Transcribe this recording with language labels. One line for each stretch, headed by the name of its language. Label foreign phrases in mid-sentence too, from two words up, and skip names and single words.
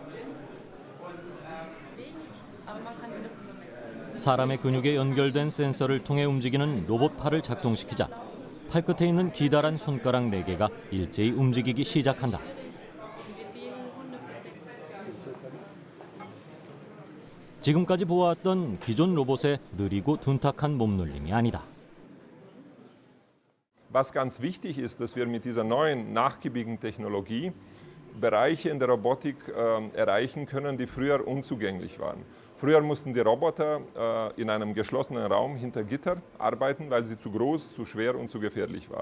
Korean: 사람의 근육에 연결된 센서를 통해 움직이는 로봇 팔을 작동시키자 팔끝에 있는 기다란 손가락 4개가 일제히 움직이기 시작한다. 지금까지 보아왔던 기존 로봇의 느리고 둔탁한 몸놀림이 아니다.
German: Was ganz wichtig ist, dass wir mit dieser neuen nachgiebigen Technologie Bereiche in der Robotik erreichen können, die früher unzugänglich waren. Früher mussten die Roboter in einem geschlossenen Raum hinter Gitter arbeiten, weil sie zu groß, zu schwer und zu gefährlich waren.